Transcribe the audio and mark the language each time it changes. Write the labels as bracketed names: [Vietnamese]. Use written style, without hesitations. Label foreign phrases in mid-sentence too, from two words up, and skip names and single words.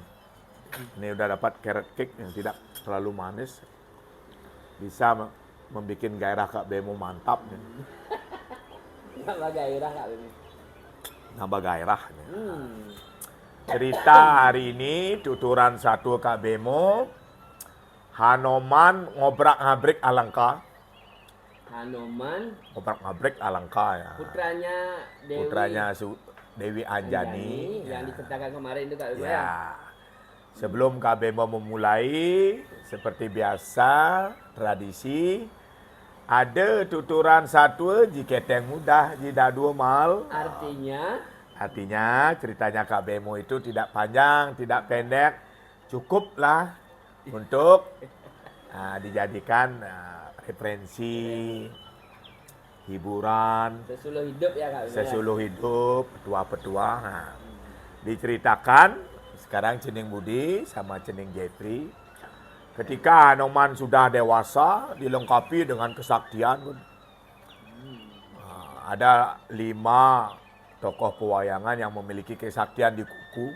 [Indonesian] Ini udah dapat carrot cake yang tidak terlalu manis. Bisa membuat gairah Kak Bemo mantap nih. Nambah gairah Kak Bemo. Nambah gairah nih. Cerita hari ini tuturan satu Kak Bemo. Hanoman ngobrak-ngabrik alangka. Hanoman. Ngobrak-ngabrik alangka ya. Putranya Dewi. Putranya Dewi Anjani. Yang diceritakan kemarin itu Kak Bemo ya. Ya. Sebelum Kak Bemo memulai, seperti biasa, tradisi, ada tuturan satu jika yang mudah, jika dua mal. Artinya ceritanya Kak Bemo itu tidak panjang, tidak pendek, cukuplah untuk dijadikan referensi, hiburan, sesuluh hidup ya Kak Bemo. Sesuluh hidup, petua-petua. Diceritakan sekarang Cening Budi sama Cening Jepri. Ketika Hanoman sudah dewasa, dilengkapi dengan kesaktian. Ada 5 tokoh pewayangan yang memiliki kesaktian di kuku.